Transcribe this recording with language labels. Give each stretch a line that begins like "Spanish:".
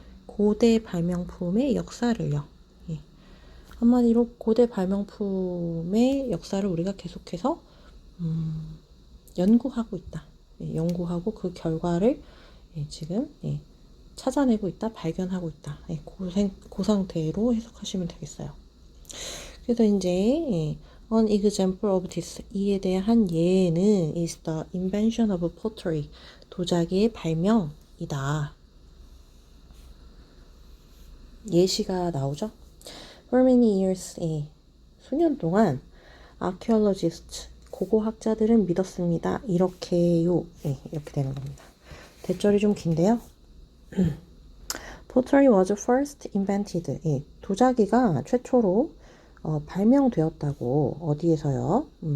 Korean: 고대 발명품의 역사를요. 한마디로 고대 발명품의 역사를 우리가 계속해서 연구하고 있다. 연구하고 그 결과를 지금 찾아내고 있다, 발견하고 있다. 그 상태로 해석하시면 되겠어요. 그래서 이제
English: an example of this
Korean: 이에 대한 예는
English: is the invention of pottery
Korean: 도자기의 발명이다. 예시가 나오죠.
English: For many years
Korean: 수년 동안
English: archaeologists
Korean: 고고학자들은 믿었습니다. 이렇게요. 이렇게 되는 겁니다. 대절이 좀 긴데요.
English: Pottery was first invented.
Korean: 도자기가 최초로 발명되었다고 어디에서요?